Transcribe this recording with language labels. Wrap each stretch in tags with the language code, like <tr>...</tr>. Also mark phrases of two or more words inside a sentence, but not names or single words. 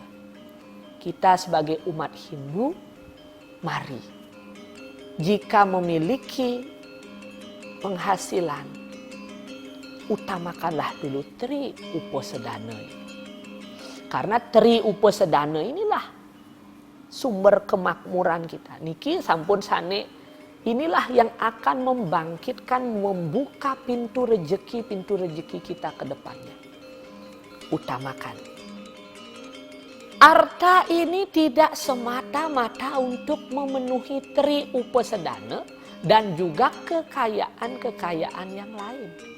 <id>Kita sebagai umat Hindu, mari jika memiliki penghasilan, utamakanlah dulu tri upasedana ini. Karena tri upasedana inilah sumber kemakmuran kita.</id> <ban>Niki sampun sane,</ban> <id>inilah yang akan membangkitkan, membuka pintu rejeki kita ke depannya. Utamakan. Arta ini tidak semata-mata untuk memenuhi tri upasedana dan juga kekayaan-kekayaan yang lain.</id>